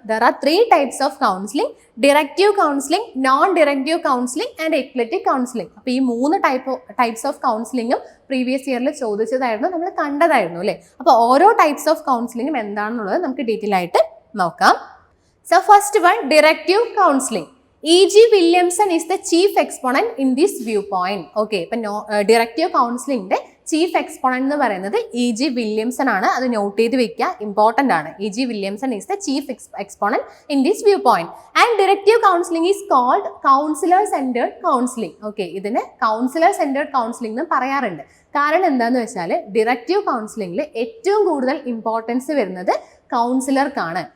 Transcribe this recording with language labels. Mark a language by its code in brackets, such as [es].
[en] There are 3 types of counselling: directive counselling, non directive counselling and eclectic counselling. [ml] അപ്പോൾ ഈ 3 types of കൗൺസിലിംഗും previous ഇയറിൽ ചോദിച്ചതായിരുന്നു, നമ്മൾ കണ്ടതായിരുന്നു അല്ലേ. അപ്പോൾ ഓരോ ടൈപ്സ് ഓഫ് കൗൺസിലിംഗും എന്താണെന്നുള്ളത് നമുക്ക് ഡീറ്റെയിൽ ആയിട്ട് നോക്കാം. [en] So first one, directive counselling. E.G. Williamson is the chief exponent in this viewpoint. [ml] Okay, ഇപ്പം ഡിറക്റ്റീവ് കൗൺസിലിംഗിന്റെ ചീഫ് എക്സ്പോണന്റ് എന്ന് പറയുന്നത് E.G. വില്യംസൺ ആണ്. അത് നോട്ട് ചെയ്ത് വെക്കുക, [en] Important ആണ്. E.G. Williamson is the chief exponent in this view point. And directive counselling is called counsellor centred counselling. [ml] Okay, ഇതിന് councillor centred counselling എന്ന് പറയാറുണ്ട്. കാരണം എന്താന്ന് വെച്ചാൽ ഡിറക്റ്റീവ് കൗൺസിലിംഗിൽ ഏറ്റവും കൂടുതൽ ഇമ്പോർട്ടൻസ് വരുന്നത് കൗൺസിലർക്കാണ്.